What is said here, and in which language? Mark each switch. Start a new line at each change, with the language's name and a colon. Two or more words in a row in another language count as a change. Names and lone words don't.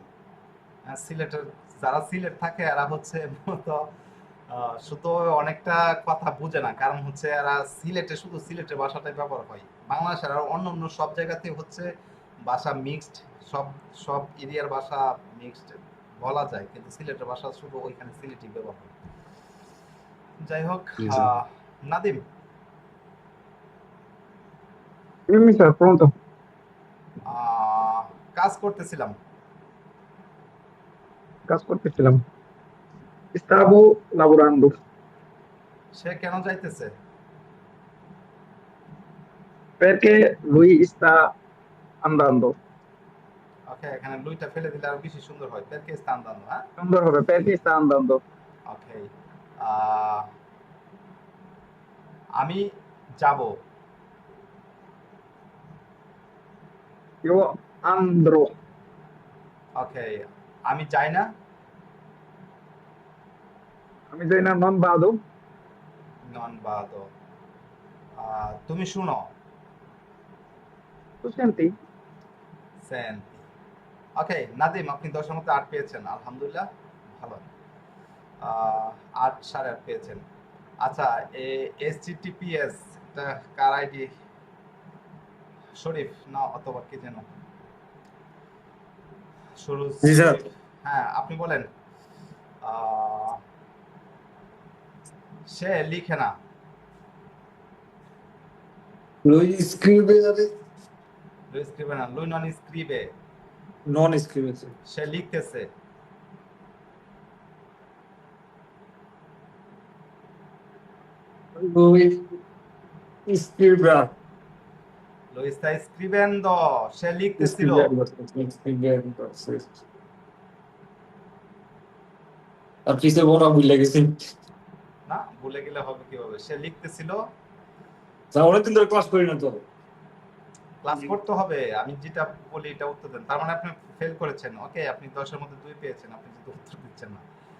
Bangla: সিলেটের যারা সিলেট থাকে এরা হচ্ছে মূলত শুধু অনেকটা কথা বুঝে না, কারণ হচ্ছে এরা সিলেটে শুধু সিলেটের ভাষাটাই ব্যবহার হয়। বাংলাদেশের আর অন্য অন্য সব জায়গাতে হচ্ছে ভাষা মিক্সড, সব সব এরিয়ার ভাষা মিক্সড বলা যায়, কিন্তু সিলেটের ভাষা শুধু ওইখানে সিলেটি ব্যবহার হয়। যাই হোক, জি, স্যার। নাদিম,
Italian: Dimmi, sir, pronto.
Bangla: কাজ করতেছিলাম।
Italian: Caso করতেছিলাম। Stavo lavorando.
Bangla: সে কেন যাইতেছে?
Italian: Perché lui sta andando.
Bangla: ওকে, এখানে লুইটা ফেলে দিলে আরো বেশি সুন্দর হয়।
Italian: perché stan dan, হ্যাঁ?
Bangla: সুন্দর হবে,
Italian: perché sta andando.
Bangla: ওকে, আমি যাব।
Italian: Io andrò.
Bangla: ওকে, আমি যাই না। আমি যাই না,
Italian: non vado. non vado.
Bangla: তুমি শুনো।
Italian: Tu senti? সেন্তি।
Bangla: ওকে, নাদিম, আপনি 10-এর মধ্যে 8 পেয়েছেন, আলহামদুলিল্লাহ, ভালো। 8 8.5 পেয়েছেন। আচ্ছা, HTTPS এটা কার আইডি? শরীফ না অথবা কি যেন? সুরুজ। জি স্যার। হ্যাঁ, আপনি বলেন। সে লিখে না।
Italian: Lui scrive, lui scrive
Bangla: না,
Italian: lui non scrive. non scrive, sì.
Bangla: সে লিখতেছে।
Italian: Lui scrive, lui sta scrivendo,
Bangla: সে লিখতেছিল।
Italian: scrivendo, sì.
Bangla: আর কিসে বড় ভুলে গেছি। না, ভুলে গেলে হবে কিভাবে? সে লিখতেছিল। স্যার অনেকদিন ধরে ক্লাস করি না তো। ক্লাস করতে হবে, আমি যেটা বলি এটা উত্তর দেন। তার মানে আপনি ফেল করেছেন। ওকে, আপনি 10-এর মধ্যে 2 পেয়েছেন, আপনি যেহেতু উত্তর দিচ্ছেন না।